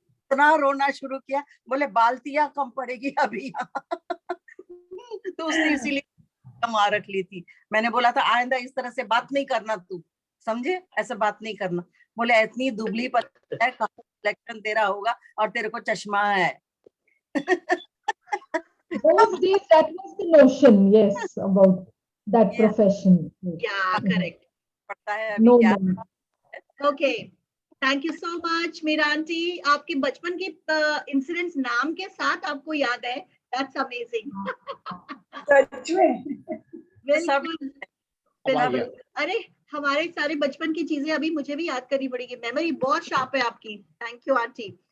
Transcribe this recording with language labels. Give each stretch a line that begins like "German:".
Hindi: इतना रोना शुरू किया, बोले बाल्टियां कम पड़ेगी अभी। तो उसने इसीलिए कमा रख ली थी। मैंने बोला था आइंदा इस तरह से बात नहीं करना, तू समझे, ऐसे बात नहीं करना। बोले इतनी दुबली पतली है, सिलेक्शन तेरा होगा और तेरे को चश्मा है।
English: Those days, that was the notion, yes, about that profession. Yeah, correct.
Hindi: पड़ता है अभी
English: No,
Hindi: क्या?
English: no. Okay. Thank you so much
Hindi: Meera aunty, आपके बचपन के इंसिडेंट्स नाम के साथ आपको याद है,
English: That's amazing.
Hindi: सच में। बिल्कुल। अरे हमारे सारे बचपन की चीजें अभी मुझे भी याद करनी पड़ेगी, मेमोरी बहुत शार्प है आपकी। Thank you aunty.